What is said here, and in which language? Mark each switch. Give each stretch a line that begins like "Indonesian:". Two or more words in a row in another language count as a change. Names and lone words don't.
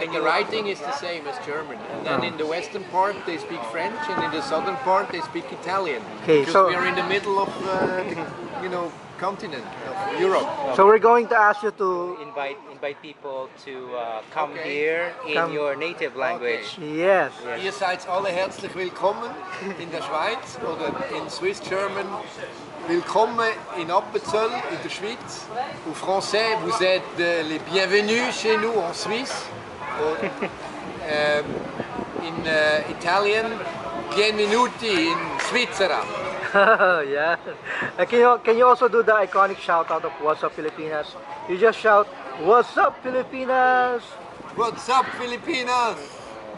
English: And the writing is the same as German. And then in the western part they speak French, and in the southern part they speak Italian. Okay, because so- we are in the middle of the continent of Europe. So we're going to ask you to. invite people to come Okay. here in Come. your native language. Yes.
German: Ihr seid alle herzlich willkommen in der Schweiz oder in
English: Swiss German.
German: Willkommen in Appenzell in der Schweiz.
French: Au français, vous êtes les bienvenus chez nous en Suisse.
English: In Italian,
Italian: bienvenuti in Svizzera.
English: Yeah. Can you also do the iconic shout out of Wazzup Pilipinas? You just shout, "What's up, Pilipinas?" What's up, Filipinas?